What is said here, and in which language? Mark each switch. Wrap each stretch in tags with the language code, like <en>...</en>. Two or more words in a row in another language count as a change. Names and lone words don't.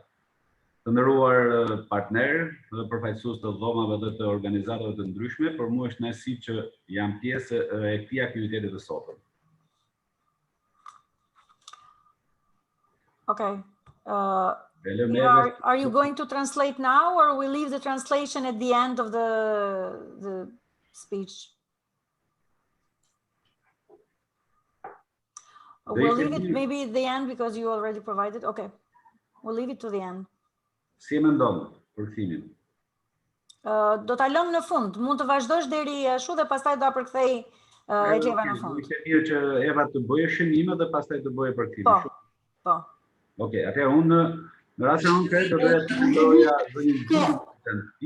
<sq>Të nderuar partnerë, përfaqësues të dhomave dhe të organizatave të ndryshme, për mua është kënaqësi që jam pjesë e këtij aktiviteti të sotëm.</sq> <en>Okay. Are Are you going to translate now, or we leave the translation at the end of the speech? We'll leave it maybe at the end because you already provided. Okay, we'll leave it to the end.</en> <sq>Si e mendon për kthimin? Do ta lëm në fund. Mund të vazhdosh deri ashtu dhe pastaj do ta përkthej Eva në fund. Ishte mirë që Eva të bëjë shënime dhe pastaj të bëjë përkthimin. Po. Okej, atëherë unë në rastin konkret do doja të mendoja zënjë</sq>